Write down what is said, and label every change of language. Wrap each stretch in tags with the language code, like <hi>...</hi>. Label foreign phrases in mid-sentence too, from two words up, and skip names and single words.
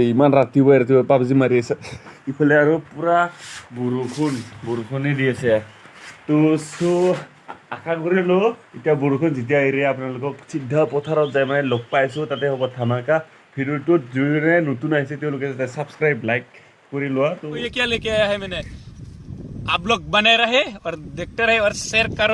<as>ইমান ৰাতিপুৱাই পাবজি মাৰি আছে। ইফালে আৰু পূৰা বৰষুণেই দি আছে। তো আশা কৰিলোঁ এতিয়া বৰষুণ যেতিয়া এৰে আপোনালোকক চিধা পথাৰত যাই মানে লগ পাইছোঁ, তাতে হ'ব ধামাকা। ভিডিঅ'টোত যোনে নতুন আহিছে তেওঁলোকে যাতে</as> <en>subscribe like</en> <as>কৰি লোৱা। তো</as> <hi>ये क्या लेके आया है मैंने, आप लोग बने रहे और देखते रहे और शेयर करो।</hi>